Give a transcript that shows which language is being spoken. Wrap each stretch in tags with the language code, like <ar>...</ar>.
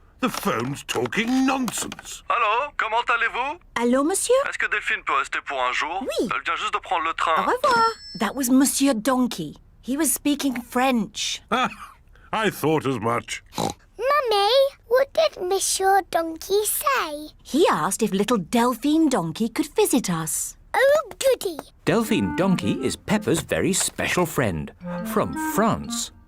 <en>The phone's talking nonsense.</en> <fr>Allô, comment allez-vous? Allô, monsieur? Est-ce que Delphine peut rester pour un jour? Oui. Elle vient juste de prendre le Au train. revoir.</fr> <en>That was Monsieur Donkey. He was speaking French. Ah, I thought as much. Mummy, what did Monsieur Donkey say? He asked if little Delphine Donkey could visit us. Oh, goody. Delphine Donkey is Peppa's very special friend from France.</en>